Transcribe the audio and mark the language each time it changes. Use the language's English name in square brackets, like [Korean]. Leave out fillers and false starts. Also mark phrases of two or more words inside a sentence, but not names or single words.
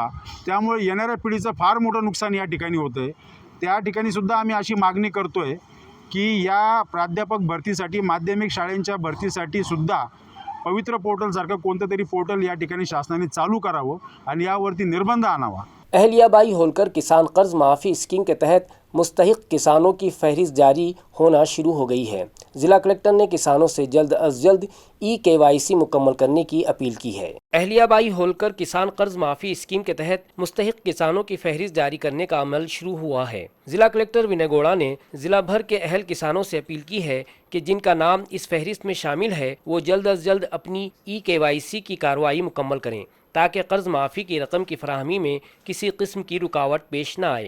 [Marathi] त्यामुळे येणाऱ्या पिढीचं फार मोठं नुकसान या ठिकाणी होतंय। त्या ठिकाणी सुद्धा आम्ही अशी मागणी करतोय की या प्राध्यापक भरतीसाठी, माध्यमिक शाळांच्या भरतीसाठी सुद्धा पवित्र पोर्टल सारखं कोणतं तरी पोर्टल या ठिकाणी शासनाने चालू करावं आणि यावरती निर्बंध आणावा। [Urdu] اہلیہ ہولکر کسان قرض معافی اسکیم کے تحت مستحق کسانوں کی فہرست جاری ہونا شروع ہو گئی ہے۔ ضلع کلکٹر نے کسانوں سے جلد از جلد KYC مکمل کرنے کی اپیل کی ہے. اہلیابائی ہولکر کسان قرض معافی اسکیم کے تحت مستحق کسانوں کی فہرست جاری کرنے کا عمل شروع ہوا ہے. ضلع کلکٹر ونے گوڑا نے ضلع بھر کے اہل کسانوں سے اپیل کی ہے کہ جن کا نام اس فہرست میں شامل ہے وہ جلد از جلد اپنی KYC کی کارروائی مکمل کریں تاکہ قرض معافی کی رقم کی فراہمی میں کسی قسم کی رکاوٹ پیش نہ آئے.